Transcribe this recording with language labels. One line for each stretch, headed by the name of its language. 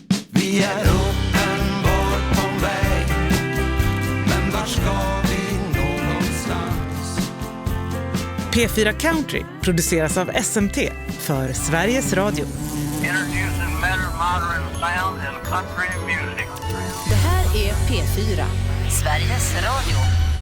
Swedish: Vi är uppenbart på väg, men vart ska vi någonstans? P4 Country produceras av SMT för Sveriges Radio.
English: Introducing modern sound and country music.
Swedish: Det här är P4, Sveriges Radio.